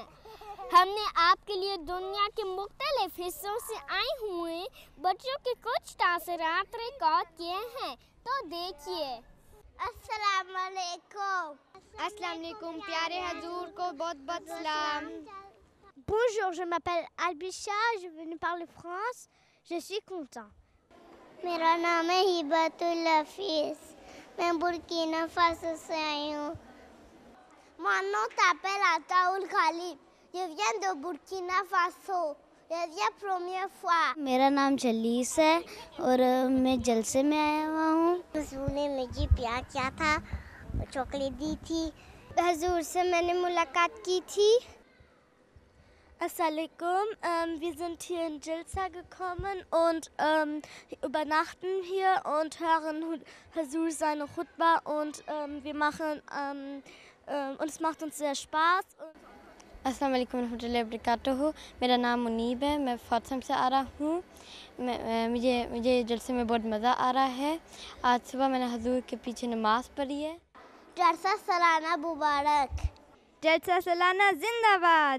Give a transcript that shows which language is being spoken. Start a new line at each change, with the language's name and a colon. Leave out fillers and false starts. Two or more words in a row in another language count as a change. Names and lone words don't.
Urdu: ہم نے آپ کے لیے دنیا کے مختلف حصوں سے آئے ہوئے بچوں کے کچھ تاثرات ریکارڈ کیے ہیں، تو دیکھیے۔
Arabic: السلام علیکم۔ السلام علیکم،
Urdu: پیارے حضور کو بہت بہت سلام۔
French: Bonjour, je m'appelle Albisha, je viens de parler France, je suis content.
Urdu: میرا نام ہے ہبت الحفیظ، میں برکینا فاسو سے آئی ہوں۔
French: Mon t'appelle Ataoul Khalid, je viens de Burkina Faso, je viens première fois.
Urdu: میرا نام جلیس ہے اور میں جلسے میں آیا ہوا ہوں۔ حضور نے مجھے پیار کیا تھا، چاکلیٹ دی تھی، حضور سے میں نے ملاقات کی تھی۔
German: Assalamualaikum, wir sind hier in Jilsa gekommen und übernachten hier und hören Hazur seine Khutbah und wir machen und es macht uns sehr Spaß.
Arabic: السلام علیکم ورحمۃ اللہ وبرکاتہ۔
Urdu: میرا نام منیب ہے، میں فاطم سے آ رہا ہوں۔ مجھے جلسے میں بہت مزہ آ رہا ہے۔ آج صبح میں نے حضور کے پیچھے نماز پڑھی ہے۔ جلسہ سالانہ مبارک، جلسہ سالانہ زندہ باد،